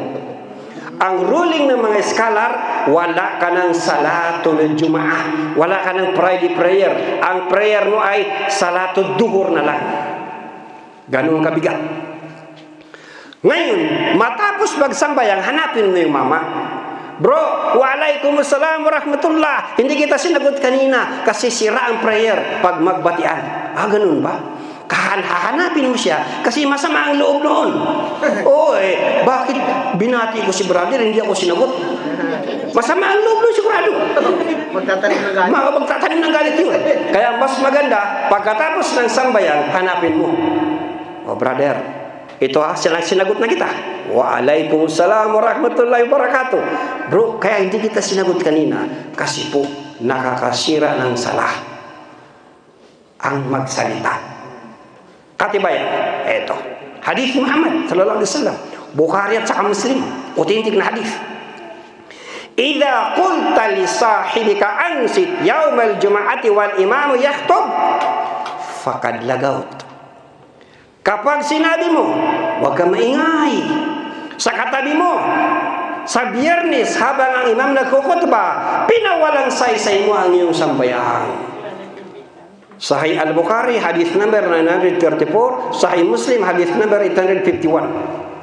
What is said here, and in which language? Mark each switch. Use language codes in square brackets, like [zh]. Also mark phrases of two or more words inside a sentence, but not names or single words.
[tl] Ang ruling ng mga scholar, wala ka ng [ar] صلاة الجمعة, [tl] wala ka ng [en] Friday prayer. [tl] Ang prayer mo ay [ar] صلاة الظهر [tl] na lang. Ganun kabigat. Ngayon, matapos magsambayang, hanapin mo yung mama. Bro, [ar] وعليكم السلام ورحمة الله. [tl] Hindi kita sinagot kanina kasi sira ang prayer pag magbatian. Ganun ba? Hahanapin mo siya kasi masama ang loob noon. Bakit binati ko si brother, hindi ako sinagot? Masama ang loob noon sigurado. Magtatanim ng galit yun. Kaya mas maganda, pagkatapos ng sambayan, hanapin mo. O brother, ito sinagot na kita. [ar] وعليكم السلام ورحمة الله وبركاته. [tl] Bro, kaya hindi kita sinagot kanina kasi po nakakasira ng salah ang magsalita. Katibayan, eto. Hadith Muhammad [ar] صلى الله عليه وسلم, [tl] Bukhari at saka Muslim, authentic na hadith. [ar] إذا قلت لصاحبك أنصت يوم الجمعة والإمام يخطب فقد لغوت. [tl] Kapag sinabi mo, huwag ka maingay sa katabi mo sa Biyernes habang ang imam nagkukutba, pinawalang saysay mo ang iyong sambayahan. [en] Sahih Al-Bukhari, hadith number 934, Sahih Muslim, hadith number 851.